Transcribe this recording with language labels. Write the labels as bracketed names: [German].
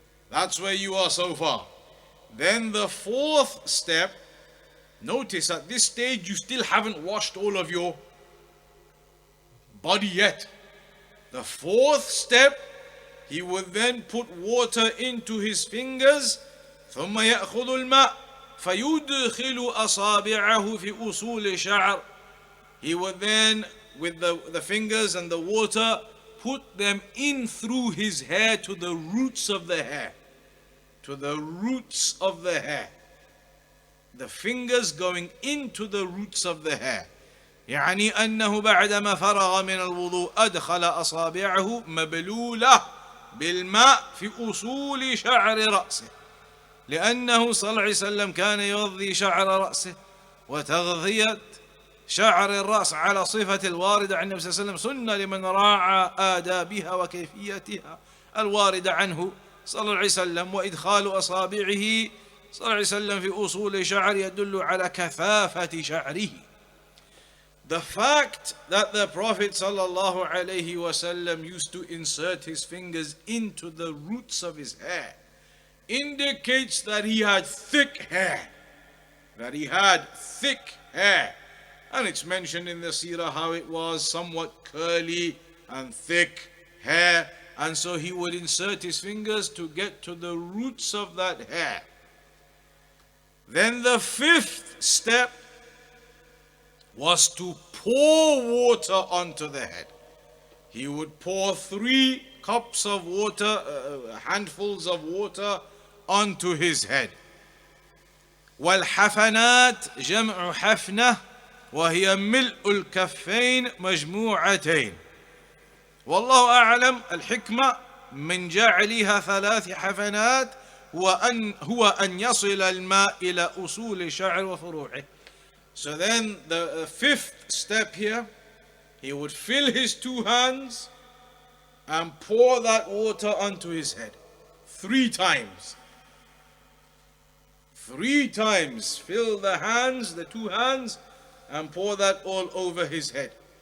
[English] That's where you are so far. Then the fourth step, notice at this stage you still haven't washed all of your body yet. The fourth step, he would then put water into his fingers. [Arabic] ثم يأخذ الماء فيدخل أصابعه في أصول شعر. [English] He would then with the fingers and the water, put them in through his hair to the roots of the hair. To the roots of the hair. The fingers going into the roots of the hair. [Arabic] يعني أنه بعدما فرغ من الوضوء أدخل أصابعه مبلولة بالماء في أصول شعر رأسه، لأنه صلى الله عليه وسلم كان يغذي شعر رأسه، وتغذية شعر الرأس على صفة الواردة عن النبي صلى الله عليه وسلم سنة لمن راعى آدابها وكيفيتها الواردة عنه صلى الله عليه وسلم. وإدخال أصابعه صلى الله عليه وسلم في أصول شعر يدل على كثافة شعره. [English] The fact that the Prophet sallallahu alaihi wasallam used to insert his fingers into the roots of his hair indicates that he had thick hair. That he had thick hair. And it's mentioned in the seerah how it was somewhat curly and thick hair. And so he would insert his fingers to get to the roots of that hair. Then the fifth step was to pour water onto the head. He would pour 3 cups of water, handfuls of water onto his head. [Arabic] والحفنات جمع حفنة وهي ملء الكفين مجموعتين. والله أعلم الحكمة من جعلها 3 حفنات هو أن يصل الماء إلى أصول الشعر وفروعه. [English] So then the fifth step here, he would fill his 2 hands and pour that water onto his head 3 times. 3 times fill the hands, the 2 hands, and pour that all over his head.